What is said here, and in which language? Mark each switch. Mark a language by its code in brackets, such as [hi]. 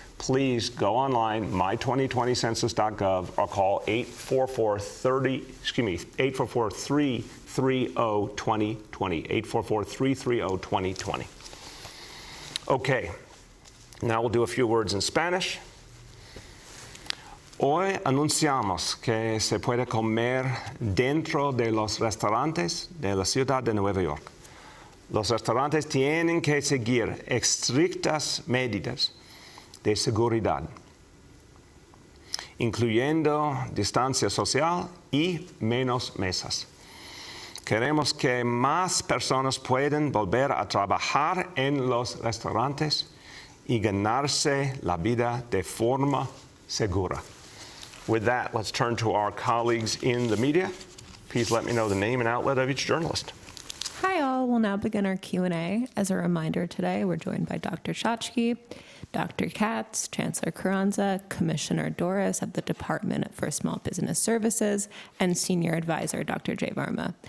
[en] Please go online, my2020census.gov, or call 844-330-2020, 844-330-2020. Okay, now we'll do a few words in Spanish. [es] Hoy anunciamos que se puede comer dentro de los restaurantes de la ciudad de Nueva York. Los restaurantes tienen que seguir estrictas medidas de seguridad, incluyendo distancia social y menos mesas. Queremos que más personas puedan volver a trabajar en los restaurantes y ganarse la vida de forma segura. [en] With that, let's turn to our colleagues in the media. Please let me know the name and outlet of each journalist. Hi all, we'll now begin our Q&A. As a reminder today, we're joined by Dr. Shachki, Dr. Katz, Chancellor Carranza, Commissioner Doris of the Department for Small Business Services, and Senior Advisor Dr. Jay Varma.